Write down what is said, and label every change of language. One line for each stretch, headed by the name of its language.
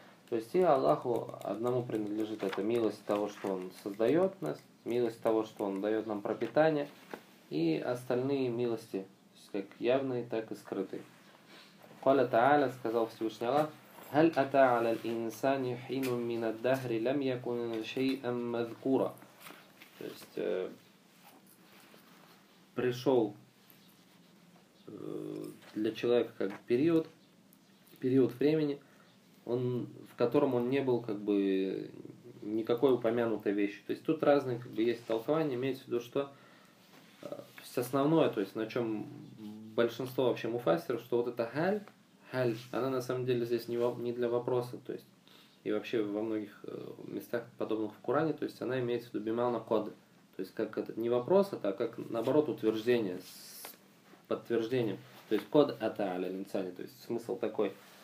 Russian: То есть и Аллаху одному принадлежит эта милость того, что Он создает нас, милость того, что Он дает нам пропитание, и остальные милости, то есть как явные, так и скрытые.
Arabic: قال تعالى,
Russian: сказал Всевышний Аллах,
Arabic: هل أتى على الإنسان حين من الدهر لم يكن شيئا مذكورا.
Russian: То есть пришел для человека как период времени, он, в котором он не был как бы никакой упомянутой вещи. То есть тут разные как бы есть толкования, имеется в виду, что основное, то есть на чем большинство вообще муфассиров, что вот это халь, она на самом деле здесь не для вопроса, то есть и вообще во многих местах подобных в Коране, то есть она имеется в виду бимана кода, то есть как это не вопрос, а как наоборот утверждение с подтверждением, то есть код ата аля линсани, то есть смысл такой.